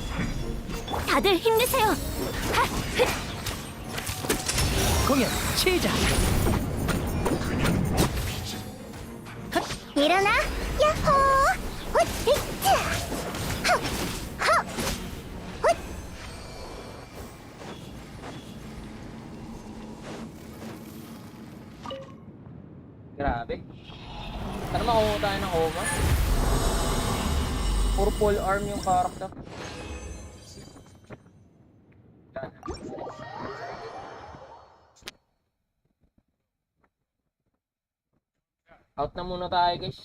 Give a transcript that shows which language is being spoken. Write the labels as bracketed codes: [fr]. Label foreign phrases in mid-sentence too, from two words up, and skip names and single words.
[ko] 다들 힘내세요! 공연 시작! 일어나! 야호! 훗! 히트! 헉! 헉! 훗! [tl] Grabe. Sana makuha tayo ng Oma. Puro [en] full arm [tl] yung character. Out na muna tayo guys.